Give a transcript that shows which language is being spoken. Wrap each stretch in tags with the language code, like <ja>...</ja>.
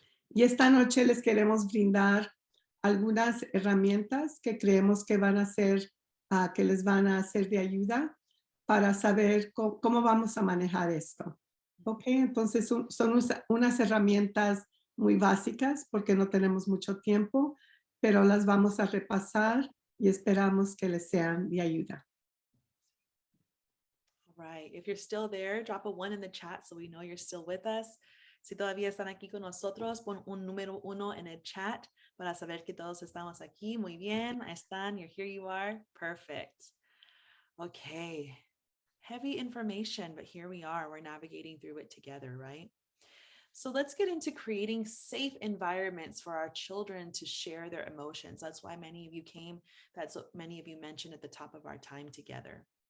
<es>Y esta noche les queremos brindar algunas herramientas que creemos que van a ser, que les van a ser de ayuda para saber cómo vamos a manejar esto. ¿Ok? Entonces son unas herramientas muy básicas porque no tenemos mucho tiempo, pero las vamos a repasar y esperamos que les sean de ayuda.</es> <en>Right. If you're still there, drop a 1 in the chat so we know you're still with us.</en> <es>Si todavía están aquí con nosotros, pon un número 1 en el chat para saber que todos estamos aquí. Muy bien. Ahí están.</es> <en>Here you are. Perfect. Okay. Heavy information, but here we are. We're navigating through it together, right? So let's get into creating safe environments for our children to share their emotions. That's why many of you came. That's what many of you mentioned at the top of our time together.</en>